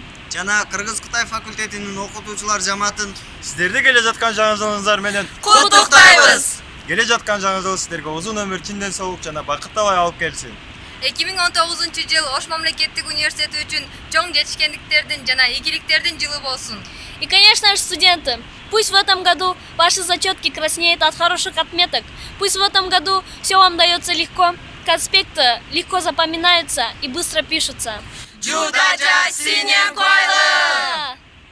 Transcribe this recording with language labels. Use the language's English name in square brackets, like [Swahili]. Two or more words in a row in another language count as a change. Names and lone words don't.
[Kyrgyz] жана Кыргыз-Кытай факультетинин окутуучулар жамаатын сиздерди келе жаткан жаңы жылыңыздар менен куттуктайбыз. Келе жаткан жаңы жыл сиздерге узун өмүр, чын ден соолук жана бакыттабай алып келсин. 2019 жыл Ош мамлекеттик университети үчүн чоң жетишкендиктердин жана ийгиликтердин жылы болсун. [Russian] И, конечно же, студенты, пусть в этом году ваши зачетки краснеют от хороших отметок, пусть в этом году все вам дается легко, конспекты легко запоминаются и быстро пишутся. Джудача синен койлы!